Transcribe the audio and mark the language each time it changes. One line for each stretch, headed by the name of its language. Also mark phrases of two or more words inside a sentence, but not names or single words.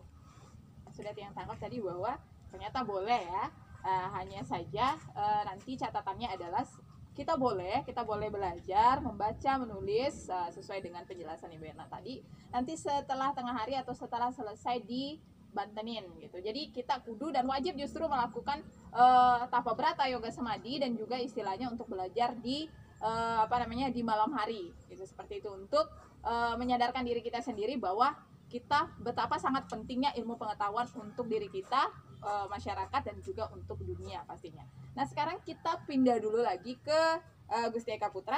Indonesian: Sudah yang tangkap tadi bahwa ternyata boleh ya, hanya saja nanti catatannya adalah kita boleh belajar, membaca, menulis sesuai dengan penjelasan Ibu Erna tadi. Nanti setelah tengah hari atau setelah selesai dibantenin gitu. Jadi kita kudu dan wajib justru melakukan tapa brata, yoga samadhi, dan juga istilahnya untuk belajar di di malam hari gitu, seperti itu, untuk menyadarkan diri kita sendiri bahwa kita betapa sangat pentingnya ilmu pengetahuan untuk diri kita masyarakat dan juga untuk dunia pastinya. Nah, sekarang kita pindah dulu lagi ke Gusti Eka Putra.